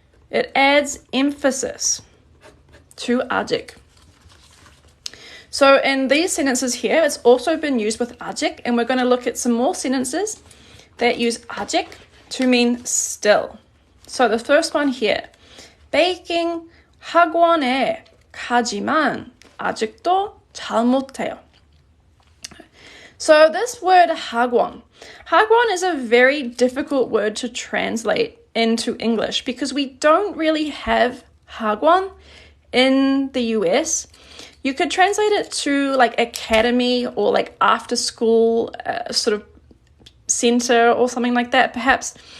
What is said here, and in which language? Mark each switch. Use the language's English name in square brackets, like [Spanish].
[English] It adds emphasis to 아직. So in these sentences here, it's also been used with 아직, and we're going to look at some more sentences that use 아직 to mean still. So the first one here, [Korean] 베이킹 학원에 가지만 아직도 잘 못해요. [English] So this word 학원 is a very difficult word to translate into English because we don't really have 학원 in the US. You could translate it to like academy or like after school sort of center or something like that perhaps.